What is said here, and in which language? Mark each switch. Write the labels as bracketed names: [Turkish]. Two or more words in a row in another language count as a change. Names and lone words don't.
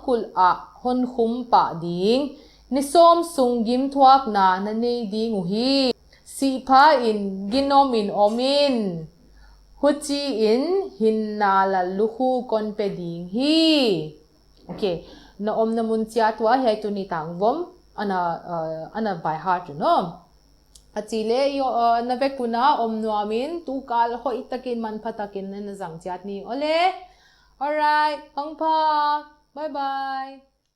[Thado Chin] kul a hon khum pa ding ni som sungim thuak na nei ding hi si pha in ginom in omin huchi in hinna la luhu kon pe ding hi okay na om na mun chia tua hai tu ni tang vom ana [English] by heart [Thado Chin] no achile yo na vekuna om nuamin tu kal ho itakin man phatakin na jang chat ni ole alright pangpa [English] bye bye